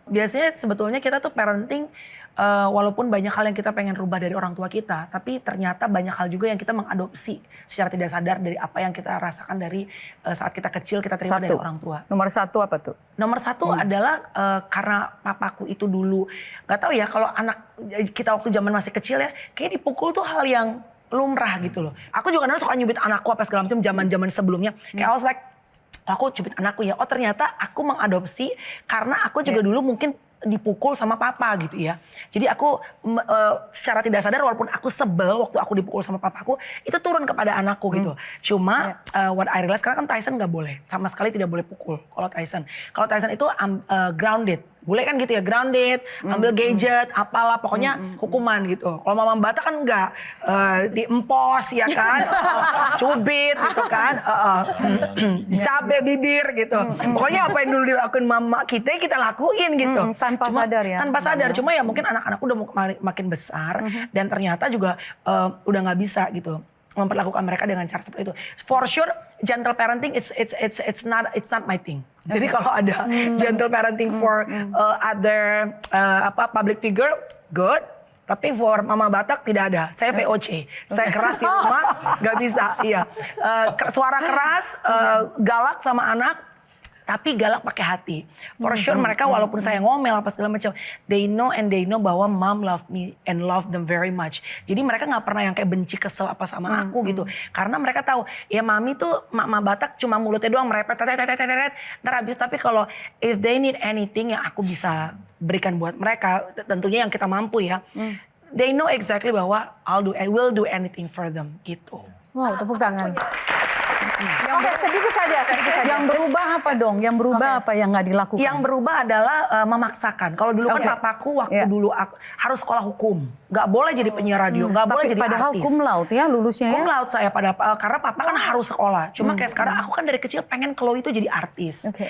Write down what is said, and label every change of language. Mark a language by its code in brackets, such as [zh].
[id] Biasanya sebetulnya kita tuh parenting walaupun banyak hal yang kita pengen rubah dari orang tua kita, tapi ternyata banyak hal juga yang kita mengadopsi secara tidak sadar dari apa yang kita rasakan dari saat kita kecil kita terima dari orang tua. Nomor satu apa tuh? Nomor satu adalah karena papaku itu dulu, gak tahu ya kalau anak kita waktu zaman masih kecil ya, kayak dipukul tuh hal yang lumrah gitu loh. Aku juga suka nyubit anakku apa segala macam zaman-zaman sebelumnya. Kayak [en] I was like, [id] aku cubit anakku ya. Oh ternyata aku mengadopsi karena aku juga dulu mungkin dipukul sama papa gitu ya. Jadi aku secara tidak sadar walaupun aku sebel waktu aku dipukul sama papaku, itu turun kepada anakku gitu. Cuma [en] what I realize [id] karena kan Tyson nggak boleh, sama sekali tidak boleh pukul kalau Tyson. Kalau Tyson itu grounded. Boleh kan gitu ya, grounded, ambil gadget, apalah, pokoknya hukuman gitu. Kalau Mama Bata kan enggak, diempos ya kan, cubit gitu kan, cabe bibir gitu. Pokoknya apa yang dulu dilakuin mama kita lakuin gitu. Tanpa sadar ya. Tanpa sadar, cuma ya mungkin anak-anakku udah makin besar dan ternyata juga udah nggak bisa gitu memperlakukan mereka dengan cara seperti itu. [en] For sure, gentle parenting it's not my thing. [id] Jadi kalau ada [en] gentle parenting for other public figure, good. [id] Tapi for Mama Batak tidak ada. Saya VOC. Saya keras di rumah, nggak bisa. Iya, suara keras, galak sama anak. Tapi galak pakai hati. [en] For sure [id] mereka walaupun saya ngomel apa segala macam, [en] they know [id] bahwa [en] mom love me and love them very much. [id] Jadi mereka nggak pernah yang kayak benci kesel apa sama aku gitu. Karena mereka tahu ya mami tuh Mama Batak cuma mulutnya doang merepet, ntar habis. Tapi kalau [en] if they need anything [id] yang aku bisa berikan buat mereka, tentunya yang kita mampu ya. [en] They know exactly bahwa I will do anything for them gitu. [id] Wow, tepuk tangan. Oke, sedikit saja. Yang berubah apa dong? Yang berubah apa yang nggak dilakukan? Yang berubah adalah memaksakan. Kalau dulu kan papaku waktu dulu aku harus sekolah hukum, nggak boleh jadi penyiar radio, nggak boleh jadi padahal artis. cum laude ya lulusnya ya? Cum laude saya karena papa kan harus sekolah. Cuma kayak sekarang aku kan dari kecil pengen Chloe itu jadi artis.